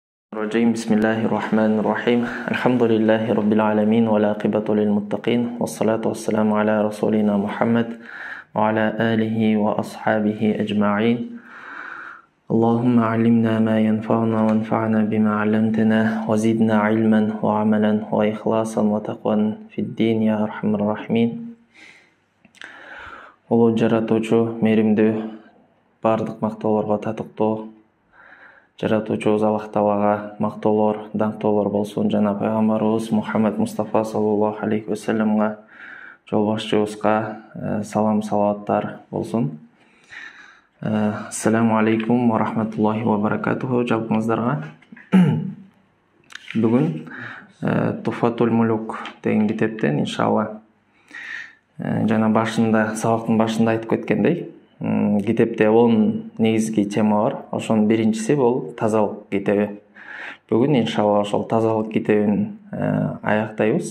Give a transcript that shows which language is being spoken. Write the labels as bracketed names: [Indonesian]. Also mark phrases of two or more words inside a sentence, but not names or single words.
[Arabic] الرجيم بسم الله الرحمن الرحيم الحمد لله رب العالمين والعاقبة للمتقين والصلاة والسلام على رسولنا محمد وعلى آله وأصحابه أجمعين اللهم علمنا ما ينفعنا وانفعنا بما علمتنا وزدنا علما وعملا وإخلاصا وتقوى في الدين يا أرحم الراحمين. [Kyrgyz] Улуу жаратуучу, мээримдүү, баардык мактоолорго татыктуу жаратуучубуз Аллах Таалага мактоолор, даңктоолор болсун жана пайгамбарыбыз Мухаммад Мустафа [Arabic] صلى الله عليه وسلم, [Kyrgyz] жолбошчубузга салам салаваттар болсун. [Arabic] السلام عليكم ورحمة الله وبركاته жалпыңыздарга. [Kyrgyz] Бүгүн Туфатул Мулук деген китептен иншалла жана башында, сабактын башында айтып кеткендей, китепте 10 негизги тема бар. Ошонун биринчиси бул тазалык китеби. Бүгүн иншалла ошол тазалык китебин аяктайбыз.